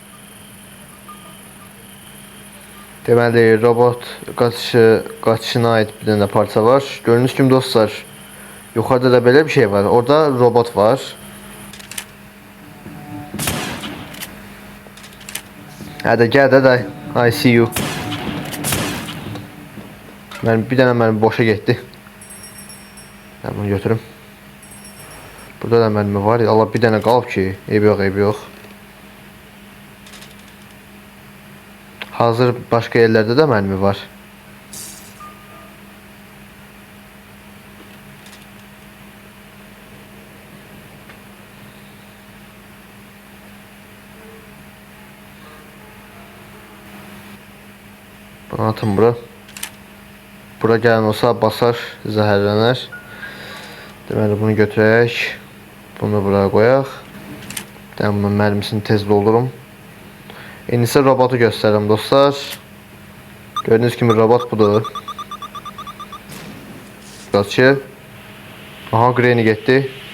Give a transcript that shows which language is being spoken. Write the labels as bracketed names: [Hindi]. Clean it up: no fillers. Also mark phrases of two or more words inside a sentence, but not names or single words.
[Azerbaijani] Deməli robot qaçışına ait bir dənə parça var. Gördüyünüz kimi dostlar yukarıda da belə bir şey var. [Turkish] Orada robot var. Hadi gel de [English] I see you. [Turkish] Ben bir tane mermi boşa gitti. Ben bunu götürüm. Burada da mermi var. [Azerbaijani] Allah bir tane qalıb ki. Eybi yox. [Turkish] Hazır başka yerlerde de mermi var. [Azerbaijani] Bunu atın bura. [Turkish] Bura gelen olsa basar, [Azerbaijani] zəhərlənər. Deməli bunu götürək. Bunu buraya qoyaq. Ben bunun mərmisini tez doldurum. İndi isə robotu göstərirəm dostlar. Gördüyünüz kimi robot budur. Qaçı. Aha Granny getdi.